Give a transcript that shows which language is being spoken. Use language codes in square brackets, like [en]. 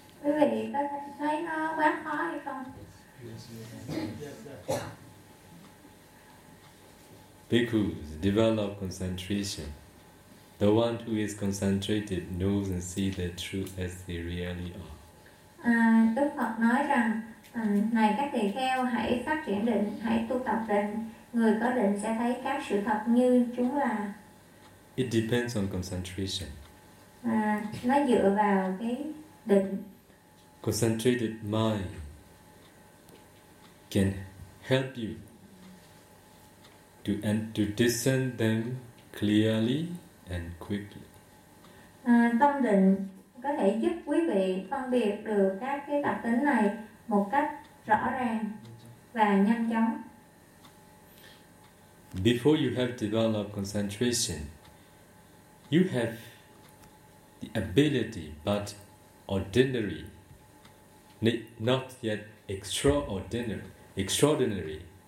[vi] Quý vị có thấy nó quá khó hay không? [en] Bhikkhus, develop concentration. The one who is concentrated knows and sees the truth as they really are. [vi] Đức Phật nói rằng, này các tỳ kheo, hãy phát triển định, hãy tu tập định. Người có định sẽ thấy các sự thật như chúng là. [en] It depends on concentration. [vi] Nó dựa vào cái định. [en] Concentrated mind can help you to discern them clearly and quickly. [vi] Tâm định có thể giúp quý vị phân biệt được các cái đặc tính này một cách rõ ràng và nhanh chóng. [en] Before you have developed concentration, you have the ability, but ordinary, not yet extraordinary, extraordinary.